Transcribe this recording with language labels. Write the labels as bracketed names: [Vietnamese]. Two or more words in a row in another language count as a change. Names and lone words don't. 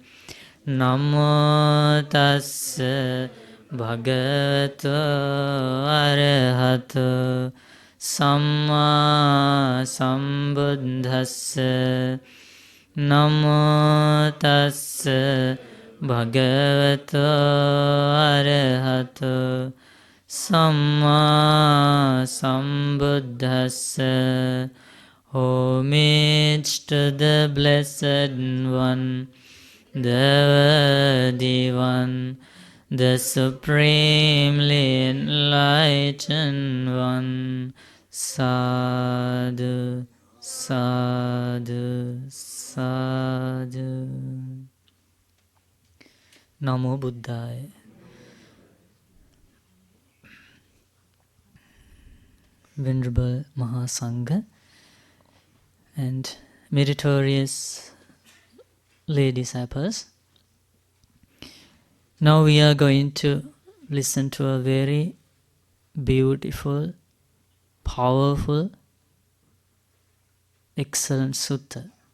[Pali] Namo tassa bhagavato arahato samma sambuddhassa. Namo tassa bhagavato arahato samma sambuddhassa. [English] Homage to the Blessed One, the Worthy One, the Supremely Enlightened One. [Pali] Sadhu, sadhu, sadhu. Namo Buddhaya. [English] Venerable Mahasangha and meritorious lay disciples, now we are going to listen to a very beautiful, powerful, excellent sutta.